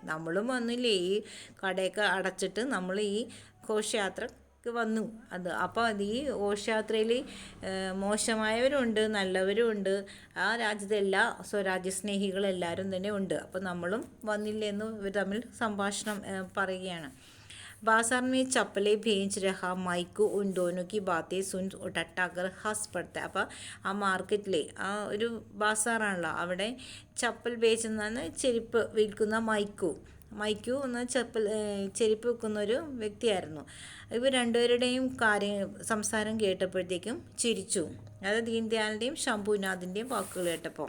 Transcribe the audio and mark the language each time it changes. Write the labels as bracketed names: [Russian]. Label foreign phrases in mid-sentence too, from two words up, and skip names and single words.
[Malayalam] നമ്മളും വന്നില്ലേ, ഈ കടയൊക്കെ അടച്ചിട്ട് നമ്മൾ ഈ ഘോഷയാത്രക്ക് വന്നു. അപ്പോൾ ഈ ഘോഷയാത്രയിൽ മോശമായവരുണ്ട്, നല്ലവരുമുണ്ട്. ആ രാജ്യത്തെ എല്ലാ സ്വരാജ്യ സ്നേഹികളെല്ലാവരും തന്നെ ഉണ്ട്. അപ്പോൾ നമ്മളും വന്നില്ലെന്ന് ഇവർ തമ്മിൽ സംഭാഷണം പറയുകയാണ്. [Hindi] बाजार में चप्पलें बेच रहा माइको उन दोनों की बातें सुन उठटाकर हंस पड़ता. [Malayalam] അപ്പോൾ ആ മാർക്കറ്റിലെ ആ ഒരു ബാസാറാണല്ലോ, അവിടെ ചപ്പൽ ബേച്ചെന്നാണ് ചെരുപ്പ് വിൽക്കുന്ന മൈക്കു എന്ന ചെരുപ്പ് വിൽക്കുന്ന ഒരു വ്യക്തിയായിരുന്നു. ഇവർ രണ്ടുപേരുടെയും സംസാരം കേട്ടപ്പോഴത്തേക്കും ചിരിച്ചു. അതായത് ദീൻ ദയാലിൻ്റെയും ശംഭുനാഥിൻ്റെയും വാക്കുകൾ കേട്ടപ്പോൾ.